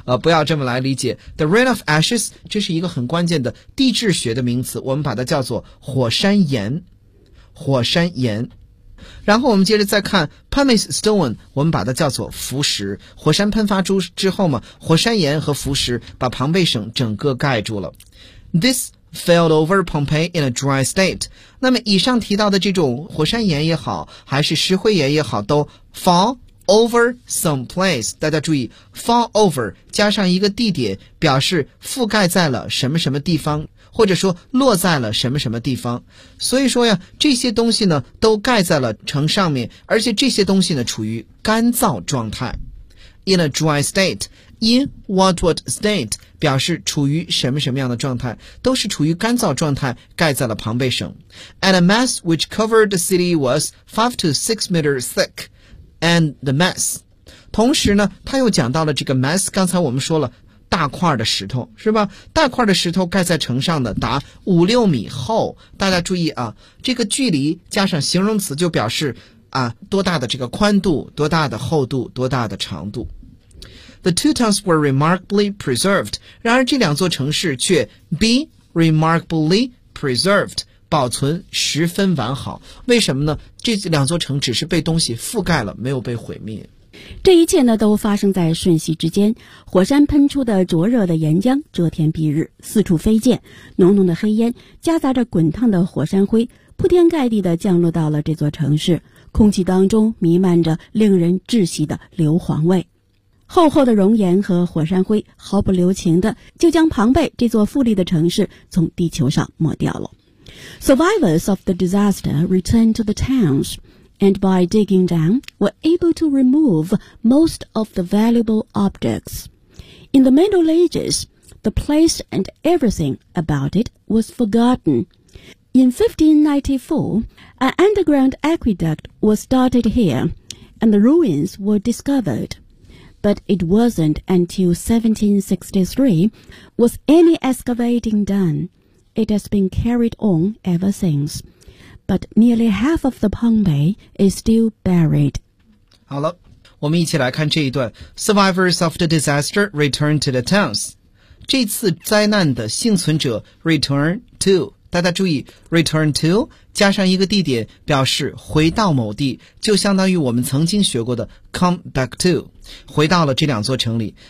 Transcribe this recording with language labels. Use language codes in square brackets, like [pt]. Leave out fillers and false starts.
[zh] 不要这么来理解。 [en] The rain of ashes, [zh] 这是一个很关键的地质学的名词，我们把它叫做火山岩。火山岩。然后我们接着再看 pumice stone, 我们把它叫做浮石。火山喷发出之后嘛，火山岩和浮石把庞贝省整个盖住了。 [en] This filled over Pompeii in a dry state. [zh] 那么以上提到的这种火山岩也好，还是石灰岩也好，都 [en] fall over some place. [zh] 大家注意 fall over 加上一个地点，表示覆盖在了什么什么地方，或者说落在了什么什么地方。所以说呀，这些东西呢都盖在了城上面，而且这些东西呢处于干燥状态。 [en] In a dry state, in what state, [zh] 表示处于什么什么样的状态，都是处于干燥状态，盖在了庞贝省。 [en] And a mass which covered the city was 5 to 6 meters thick. And the mass. [zh] 同时呢，他又讲到了这个 mass, 刚才我们说了大块的石头，是吧？大块的石头盖在城上的达5-6米厚。大家注意啊，这个距离加上形容词就表示啊多大的这个宽度，多大的厚度，多大的长度。 [en] The two towns were remarkably preserved. [zh] 然而这两座城市却 [en] be remarkably preserved, [zh] 保存十分完好。为什么呢？这两座城只是被东西覆盖了，没有被毁灭。这一切呢，都发生在瞬息之间。火山喷出的灼热的岩浆遮天蔽日，四处飞溅，浓浓的黑烟夹杂着滚烫的火山灰，铺天盖地地降落到了这座城市，空气当中弥漫着令人窒息的硫磺味。厚厚的熔岩和火山灰毫不留情地就将庞贝这座富丽的城市从地球上抹掉了。 [en] Survivors of the disaster returned to the townsAnd by digging down, were able to remove most of the valuable objects. In the Middle Ages, the place and everything about it was forgotten. In 1594, an underground aqueduct was started here, and the ruins were discovered. But it wasn't until 1763 was any excavating done. It has been carried on ever since. But nearly half of the Pompeii is still buried. [zh] 好了，我们一起来看这一段。 [en] Survivors of the disaster return to the towns. [zh] 这次灾难的幸存者 return to. 大家注意 ,return to 加上一个地点表示回到某地，就相当于我们曾经学过的 [en] come back to, [zh] 回到了这两座城里。